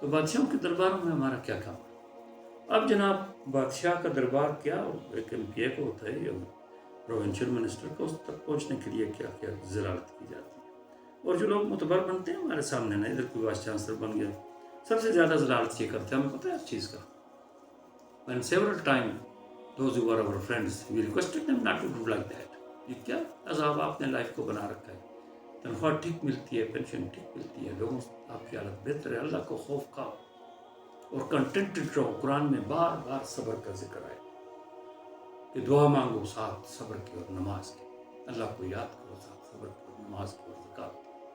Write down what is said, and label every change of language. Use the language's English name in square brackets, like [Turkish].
[Urdu] تو بادشاہوں کے درباروں میں ہمارا کیا کام ہے؟ اب جناب، بادشاہ کا دربار کیا، ایک ایم پی اے کو ہوتا ہے، یا پروونشل منسٹر کو، اس تک پہنچنے کے لیے کیا کیا ضلالت کی جاتی ہے. اور جو لوگ معتبر بنتے ہیں ہمارے سامنے نا، ادھر کوئی وائس چانسلر بن گیا، سب سے زیادہ ضلالت یہ کرتے ہیں. ہمیں پتہ ہے اس چیز کا. [English] When several times those who were our friends, we requested them not to do like that. [Urdu] یہ کیا عذاب آپ نے لائف کو بنا رکھا ہے؟ تنخواہ ٹھیک ملتی ہے، پینشن ٹھیک ملتی ہے، لوگوں آپ کی حالت بہتر ہے. اللہ کو خوف کھاؤ اور کنٹینٹڈ رہو. قرآن میں بار بار صبر کا ذکر ہے کہ دعا مانگو ساتھ صبر کی اور نماز کی. اللہ کو یاد کرو ساتھ صبر کی اور نماز کی اور زکات کی.